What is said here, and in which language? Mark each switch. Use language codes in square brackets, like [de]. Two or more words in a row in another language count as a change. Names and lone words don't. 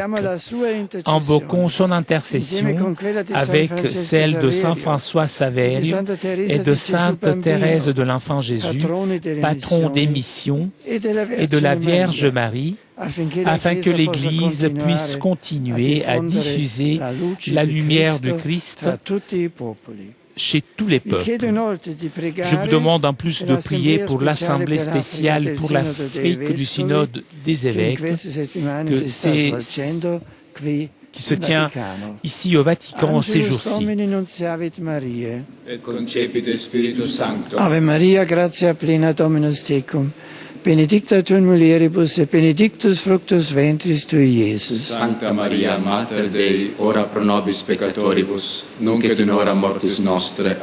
[fr] Invoquons son intercession avec celle de Saint François Saverio et de Sainte Thérèse de l'Enfant Jésus, patron des missions, et de la Vierge Marie, afin que l'Église puisse continuer à diffuser la lumière du Christ chez tous les peuples. Je vous demande en plus de prier pour l'Assemblée spéciale pour l'Afrique du Synode des évêques qui se tient ici au Vatican ces jours-ci. [la] Ave Maria, gratia plena Dominus tecum, benedicta tu in mulieribus et benedictus fructus ventris tui, Iesus. Sancta Maria, Mater Dei, ora pro nobis peccatoribus, nunc et in hora mortis nostre.